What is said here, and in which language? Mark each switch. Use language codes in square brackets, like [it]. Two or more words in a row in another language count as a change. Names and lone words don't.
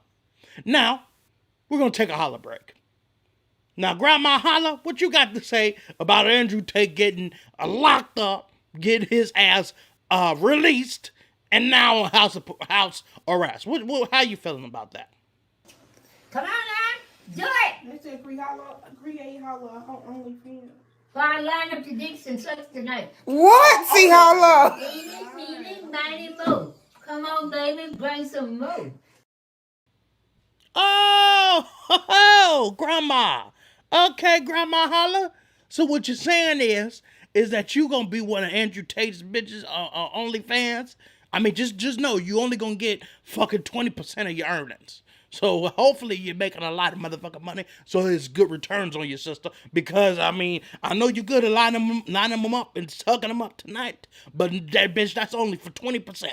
[en] Now, we're going to take a holla break. Now, Grandma Holla, what you got to say about Andrew Tate getting locked up, getting his ass released, and now on house arrest? How you feeling about that? Come on now, do it! They said create holla on OnlyFans. So I line up the dicks and sucks tonight. What? See holla? Mighty mo. Come on, baby, bring some mo. Oh, Grandma. Okay, Grandma Holla. So what you're saying is that you gonna be one of Andrew Tate's bitches on OnlyFans? I mean, just know you only gonna get fucking 20% of your earnings. So hopefully you're making a lot of motherfucking money, so there's good returns on your sister. Because I mean, I know you're good at lining them up and sucking them up tonight, but that bitch, that's only for 20%.